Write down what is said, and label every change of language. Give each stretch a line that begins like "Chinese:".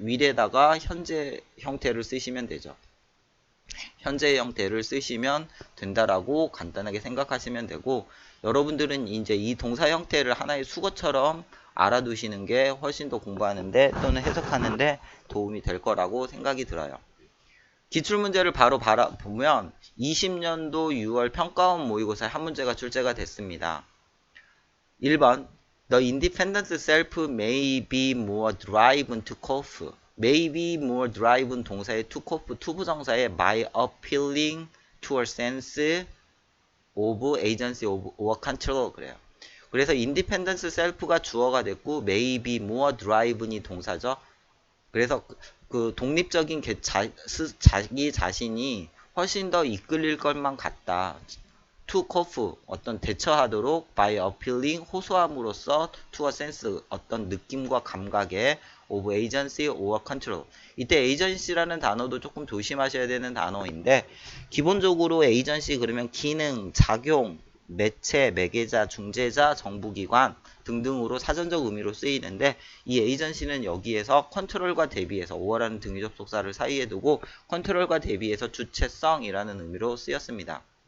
Korean: will에다가 현재 형태를 쓰시면 되죠. 현재 형태를 쓰시면 된다라고 간단하게 생각하시면 되고 여러분들은 이제 이 동사 형태를 하나의 수거처럼 알아두시는 게 훨씬 더 공부하는데 또는 해석하는데 도움이 될 거라고 생각이 들어요. 기출문제를 바로 보면 20년도 6월 평가원 모의고사에 한 문제가 출제가 됐습니다.
English: 1번 The independent self may be more driven to cope. may be more driven
Korean: 동사의
English: to cope,
Korean: 투부정사의
English: by appealing to a sense of agency or control
Korean: 그래요. 그래서
English: independent self
Korean: 가 주어가 됐고
English: may be more driven
Korean: 이 동사죠. 그래서 그 독립적인 자기 자신이 훨씬 더 이끌릴 것만 같다.
English: to cope
Korean: 어떤 대처하도록
English: by appealing
Korean: 호소함으로써
English: to a sense
Korean: 어떤 느낌과 감각에
English: of agency or control
Korean: 이때 agency라는 단어도 조금 조심하셔야 되는 단어인데 기본적으로 agency 그러면 기능, 작용, 매체, 매개자, 중재자, 정부기관 등등으로 사전적 의미로 쓰이는데 이 agency는 여기에서 컨트롤과 대비해서 or라는 등위 접속사를 사이에 두고 컨트롤과 대비해서 주체성이라는 의미로 쓰였습니다.